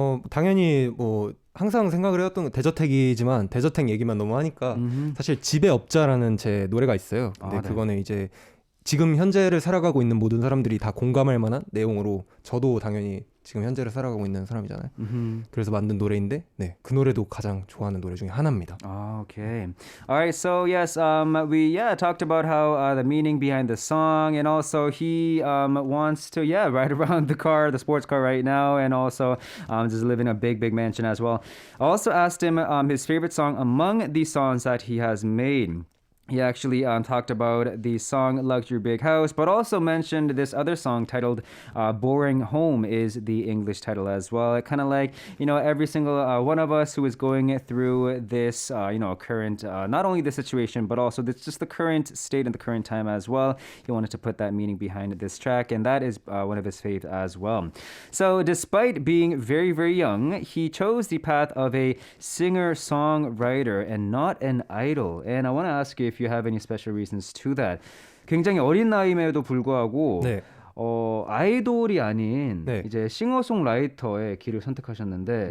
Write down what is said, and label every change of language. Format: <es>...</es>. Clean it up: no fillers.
<ko>당연히 뭐 항상 생각을 해왔던 건 대저택이지만 대저택 얘기만 너무 하니까 사실 집의 업자라는 제 노래가 있어요. 근데 네. 그거는 이제 지금 현재를 살아가고 있는 모든 사람들이 다 공감할 만한 내용으로 저도 당연히 지금 현재를 살아가고 있는 사람이잖아요. 그래서 만든 노래인데 네, 그 노래도 가장 좋아하는 노래 중에 하나입니다.</ko> <en>Okay. All right. So yes, we talked about how the meaning behind the song, and also he wants to ride around the car, the sports car right now, and also just live in a big mansion as well. I also asked him his favorite song among the songs that he has made. He actually talked about the song Luxury Big House, but also mentioned this other song titled Boring Home is the English title as well. Kind of like, every single one of us who is going through this, current, not only the situation, but also just the current state and the current time as well. He wanted to put that meaning behind this track, and that is one of his faves as well. So despite being very, very young, he chose the path of a singer-songwriter and not an idol. And I want to ask you if you have any special reasons to that.</en> <ko>굉장히 어린 나이임에도 불구하고 네. 아이돌이 아닌 네. 이제 싱어송라이터의 길을 선택하셨는데</ko>